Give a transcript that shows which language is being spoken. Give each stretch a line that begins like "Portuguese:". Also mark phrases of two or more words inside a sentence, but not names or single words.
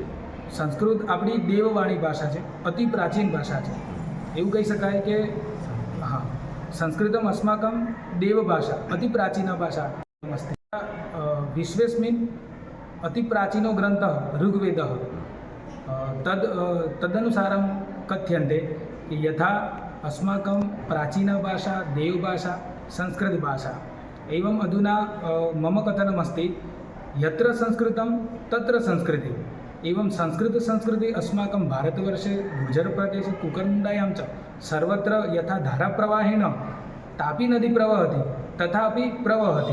Gujarati: સંસ્કૃત આપણી દેવવાણી ભાષા છે, અતિ પ્રાચીન ભાષા છે. એવું કહી શકાય કે હા,
Sanskrit: સંસ્કૃતમ અસ્માકમ દેવભાષા અતિ પ્રાચીના ભાષા અસ્તિ. વિશ્વેસ્મિન અતિ પ્રાચીનો ગ્રંથ ઋગ્વેદ તદનુસારમ કથ્યન્તે યથા अस्माकं प्राचीनभाषा देवभाषा संस्कृतभाषा एवं अधुना मम कथनमस्ति यत्र संस्कृतं तत्र संस्कृति एवं संस्कृति अस्माकं भारतवर्षे गुर्जरप्रदेशे कुकरमुण्डायां च सर्वत्र यथा धाराप्रवाहेण तापी नदी प्रवहति तथापि प्रवहति.